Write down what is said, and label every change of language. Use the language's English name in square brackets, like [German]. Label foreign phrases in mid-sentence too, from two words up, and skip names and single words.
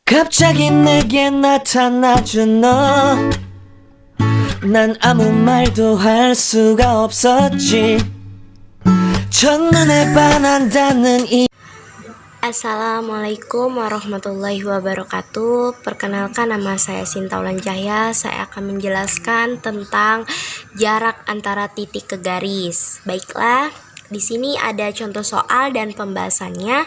[Korean] 갑자기 내게 나타나준 너, 난 아무 말도 할 수가 없었지. 첫눈에 반한다는 이 [Arabic] السلام عليكم ورحمة الله وبركاته. [Indonesian] Perkenalkan, nama saya Sinta Ulan Cahya. Saya akan menjelaskan tentang jarak antara titik ke garis. Baiklah, di sini ada contoh soal dan pembahasannya.